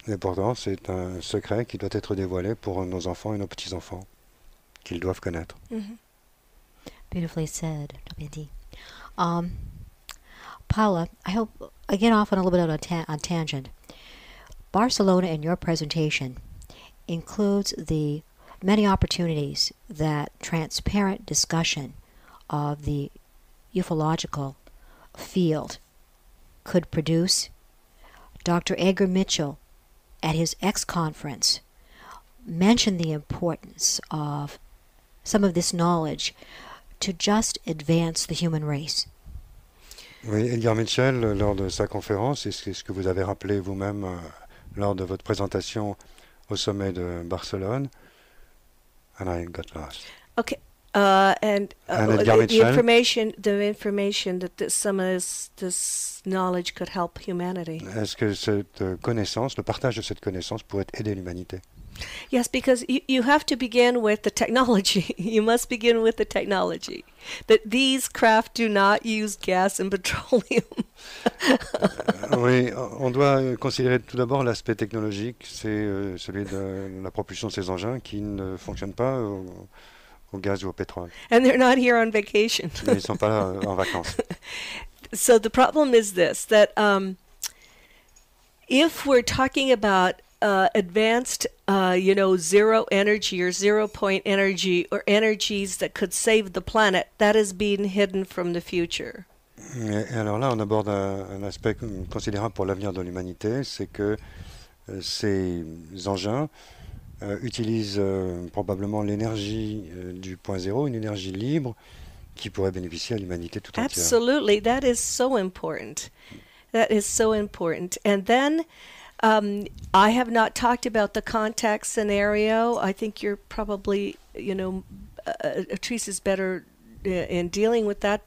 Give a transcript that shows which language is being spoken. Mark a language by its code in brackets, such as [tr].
[fr] Et pourtant, c'est un secret qui doit être dévoilé pour nos enfants et nos petits-enfants, qu'ils doivent connaître. [en] Beautifully said, Wendy. Paula, I hope I get off on a little bit of a tangent. Barcelona in your presentation includes the many opportunities that transparent discussion of the ufological field could produce. Dr. Edgar Mitchell, at his X conference, mentioned the importance of some of this knowledge to just advance the human race. [fr] Oui, Edgar Mitchell, lors de sa conférence, et c'est ce que vous avez rappelé vous-même lors de votre présentation au sommet de Barcelone, [en] and I got lost. Okay. And Edgar the Mitchell. information that some of this knowledge could help humanity. [fr] Est-ce que cette connaissance, le partage de cette connaissance pourrait aider l'humanité? [en] Yes, because you have to begin with the technology. You must begin with the technology. That these craft do not use gas and petroleum. [fr] Oui, on doit considérer tout d'abord l'aspect technologique, c'est celui de la propulsion de ces engins qui ne fonctionnent pas au gaz ou au pétrole. [en] And they're not here on vacation. [fr] Ils ne sont pas là en vacances. [en] So the problem is this, that if we're talking about advanced, zero energy or 0 point energy or energies that could save the planet, that is being hidden from the future. [fr] Et alors là, on aborde un aspect considérable pour l'avenir de l'humanité, c'est que ces engins utilisent probablement l'énergie du point zéro, une énergie libre qui pourrait bénéficier à l'humanité tout entière. [en] Absolutely, that is so important. That is so important. And then I have not talked about the contact scenario. I think you're probably, Atrice is better in dealing with that.